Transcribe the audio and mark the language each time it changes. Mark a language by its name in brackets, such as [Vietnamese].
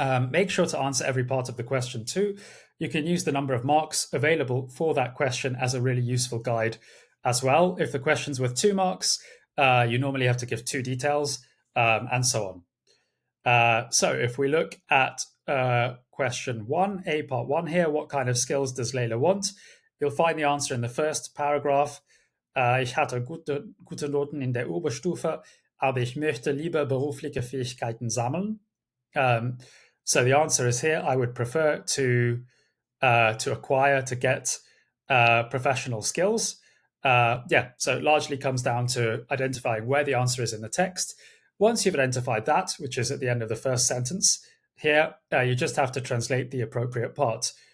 [English] Make sure to answer every part of the question too. You can use the number of marks available for that question as a really useful guide as well. If the question's worth 2 marks, you normally have to give 2 details. and so on. So if we look at question 1, part 1 here, what kind of skills does Layla want? You'll find the answer in the first paragraph. [German] Ich hatte gute Noten in der Oberstufe, aber ich möchte lieber berufliche Fähigkeiten sammeln. [English] So the answer is here. I would prefer to acquire, to get professional skills. So it largely comes down to identifying where the answer is in the text. Once you've identified that, which is at the end of the first sentence, here you just have to translate the appropriate part.